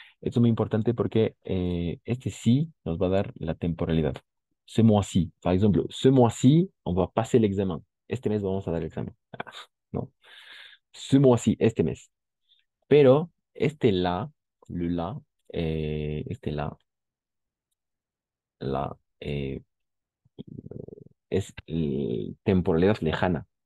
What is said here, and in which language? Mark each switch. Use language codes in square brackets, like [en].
[es] Esto es muy importante porque este sí nos va a dar la temporalidad. [fr] Ce mois-ci, par exemple, ce mois-ci, on va passer l'examen. [es] Este mes vamos a dar el examen. Ah, ¿no? [fr] Ce mois-ci, [es] este mes. Pero este la, le la, este la, es temporalidad lejana.